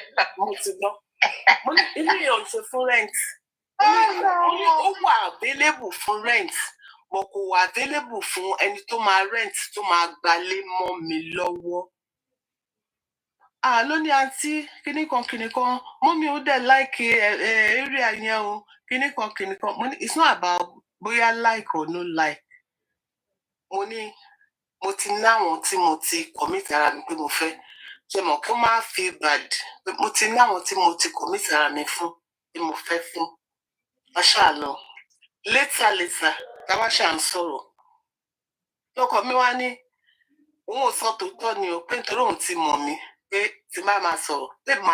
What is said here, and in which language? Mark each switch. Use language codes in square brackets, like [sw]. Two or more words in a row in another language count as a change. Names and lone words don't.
[yo] mo ti gbọ́ mo ní ilé yẹn ò ń ṣe fún rẹ́ǹtì ó wà available fún rẹ́ǹtì mo kò wà available fún ẹni tó máa rẹ́ǹtì tó máa gbalé mọ́ mi lọ́wọ́. Lóní àǹtí kíní kan mọ́mí ó dẹ̀ láìkì area yẹn o kíní kan mo ní [en] it's not about [yo] bóyá [en] like or no like [yo] mo ní mo ti náwọn tí mo ti commit ara mi pé mo fẹ́ ṣe mọ̀ kó má [en] feel bad [yo] mo ti náwọn tí mo ti commit ara mi fún tí mo fẹ́ fún aṣáà lọ later táwa ṣà ń sọ̀rọ̀ lọ́kọ mi wá ní òun ò sọ tòótọ́ ni o pé nítorí òun ti mọ̀ mí pé tí máa sọ̀rọ̀ pé